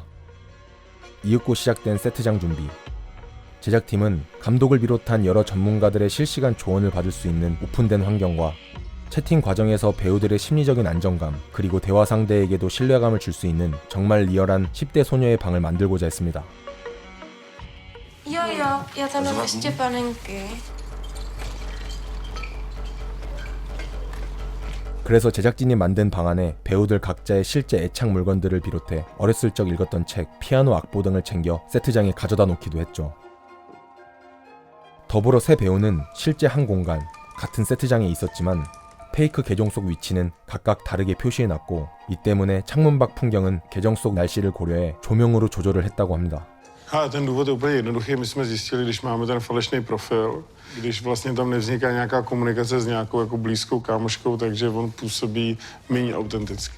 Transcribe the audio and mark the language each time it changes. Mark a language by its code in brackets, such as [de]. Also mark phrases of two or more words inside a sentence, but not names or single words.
[ko] 이윽고 시작된 세트장 준비. 제작팀은 감독을 비롯한 여러 전문가들의 실시간 조언을 받을 수 있는 오픈된 환경과 채팅 과정에서 배우들의 심리적인 안정감 그리고 대화 상대에게도 신뢰감을 줄 수 있는 정말 리얼한 10대 소녀의 방을 만들고자 했습니다. [cs] Jo, já tam mám ještě panenky. [ko] 그래서 제작진이 만든 방 안에 배우들 각자의 실제 애착 물건들을 비롯해 어렸을 적 읽었던 책, 피아노 악보 등을 챙겨 세트장에 가져다 놓기도 했죠. 더불어 새 배우는 실제 한 공간, 같은 세트장에 있었지만 페이크 계정 속 위치는 각각 다르게 표시해놨고 이 때문에 창문 밖 풍경은 계정 속 날씨를 고려해 조명으로 조절을 했다고 합니다. [cs] A ten důvod je úplně jednoduchý. My jsme zjistili, když máme ten falešný profil, když vlastně tam nevzniká nějaká komunikace s nějakou jako blízkou kámoškou, takže on působí méně autenticky.